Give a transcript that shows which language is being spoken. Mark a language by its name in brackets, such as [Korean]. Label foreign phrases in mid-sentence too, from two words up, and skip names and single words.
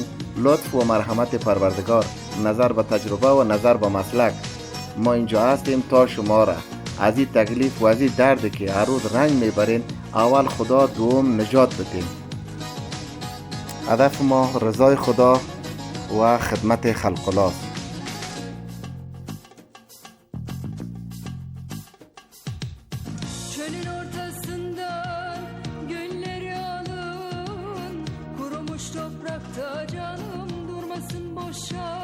[Persian] لطف و مرحمت پروردگار، نظر به تجربه و نظر به مسلک، ما اینجا هستیم تا شما را از این تکلیف و از این درد که هر روز رنج میبرین اول خدا، دوم نجات بدین. هدف ما رضای خدا و خدمت خلق الله است. [Turkish] Çölün ortasından gülleri alın, kurumuş toprakta canım durmasın boşa.